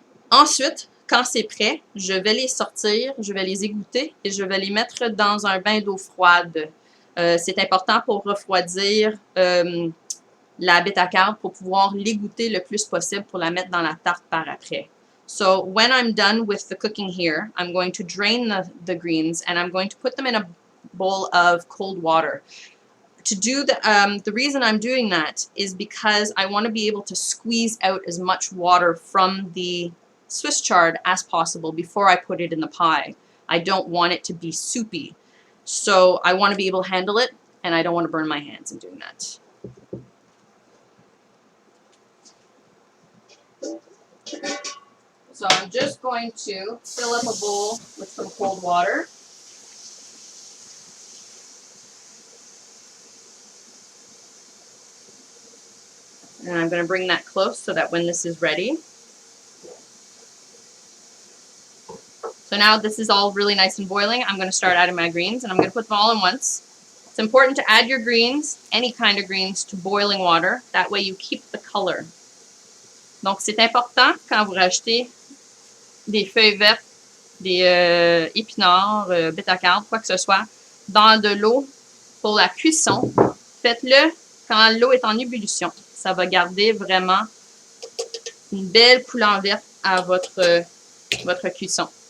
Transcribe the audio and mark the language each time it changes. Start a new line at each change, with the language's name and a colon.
French: Ensuite, quand c'est prêt, je vais les sortir, je vais les égoutter et je vais les mettre dans un bain d'eau froide. C'est important pour refroidir la bêta-carbe pour pouvoir l'égoutter le plus possible pour la mettre dans la tarte par après.
English: So when I'm done with the cooking here, I'm going to drain the greens and I'm going to put them in a bowl of cold water. To do the reason I'm doing that is because I want to be able to squeeze out as much water from the Swiss chard as possible before I put it in the pie. I don't want it to be soupy. So I want to be able to handle it and I don't want to burn my hands in doing that. So I'm just going to fill up a bowl with some cold water. And I'm going to bring that close so that when this is ready. So now this is all really nice and boiling. I'm going to start adding my greens and I'm going to put them all in once. It's important to add your greens, any kind of greens, to boiling water. That way you keep the color.
French: Donc c'est important quand vous rajoutez des feuilles vertes, des épinards, bêta-carbe, quoi que ce soit, dans de l'eau pour la cuisson. Faites-le quand l'eau est en ébullition. Ça va garder vraiment une belle couleur verte à votre cuisson.